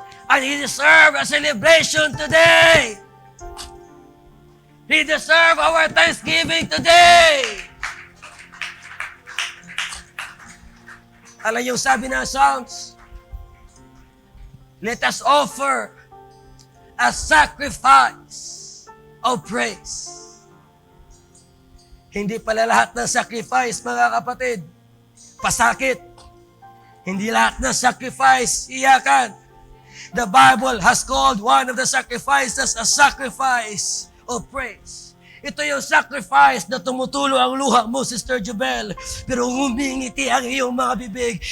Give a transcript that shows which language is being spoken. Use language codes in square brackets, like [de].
[en] And He deserves a celebration today. He deserves our thanksgiving today. [tl] Alam yung sabi ng Psalms, [en] let us offer a sacrifice of praise. [tl] Hindi pala lahat ng sacrifice, mga kapatid, pasakit. Hindi lahat ng sacrifice, iyakan. [en] The Bible has called one of the sacrifices a sacrifice of praise. [tl] Ito yung sacrifice na tumutulo ang luha mo, Sister Jubel, pero humingiti ang iyong mga bibig.